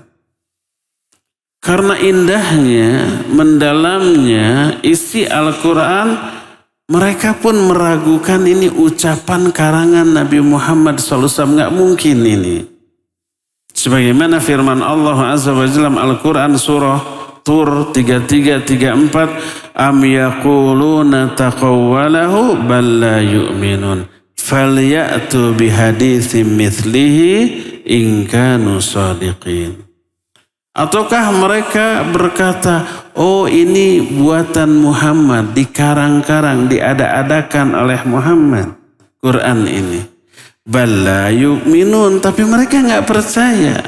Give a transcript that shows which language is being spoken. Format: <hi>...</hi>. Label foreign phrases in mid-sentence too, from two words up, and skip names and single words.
<id>Karena indahnya, mendalamnya isi Al-Quran, mereka pun meragukan ini ucapan karangan Nabi Muhammad SAW. Nggak mungkin ini. Sebagaimana firman Allah</id> <ar>عز وجل</ar> <id>Al-Quran surah</id> <ar>Tur 33-34, أم يقولون تقوله بل لا يؤمنون فليأتوا بحديث مثله إن كانوا صادقين.</ar> <id>Ataukah mereka berkata, oh ini buatan Muhammad, dikarang-karang, diada-adakan oleh Muhammad, Quran ini.</id> <ar>بل لا يؤمنون,</ar> <id>tapi mereka nggak percaya.</id>